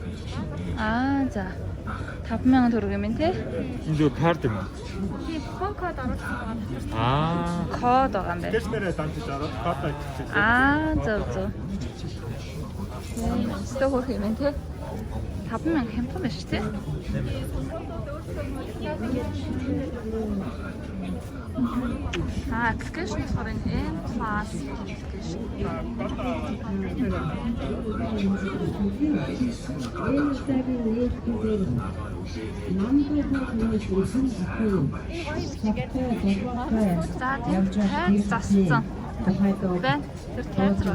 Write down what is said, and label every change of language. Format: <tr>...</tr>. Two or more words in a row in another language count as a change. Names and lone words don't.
<mn>За. 5,000 төгрөг юм те. Энд юу карт юм уу? Тийм купон код оруулсан байна. Код байгаа юм байна. Кэшнэрээ дамжиж ороод код авчихсан. Зөв. Стог хөрх юм те. 5,000 хямдхан байна шүү те.</mn> <en>Application for an M+ application.</en> <mn>За тийм зассан. Байна. Тэр тайлбар.</mn>